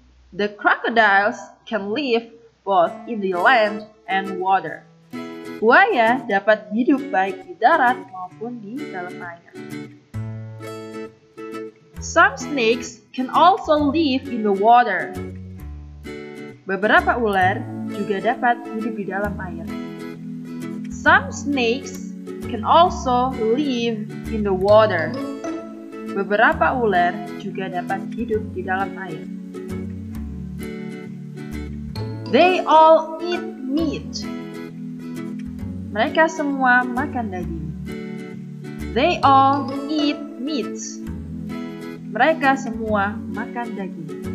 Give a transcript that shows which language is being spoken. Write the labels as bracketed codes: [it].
[en] The crocodiles can live both in the land and water. [id] Buaya dapat hidup baik di darat maupun di dalam air. [en] Some snakes can also live in the water. [id] Beberapa ular juga dapat hidup di dalam air. [en] Some snakes can also live in the water. [id] Beberapa ular juga dapat hidup di dalam air. [en] They all eat meat. [id] Mereka semua makan daging. [en] They all eat meat. [id] Mereka semua makan daging.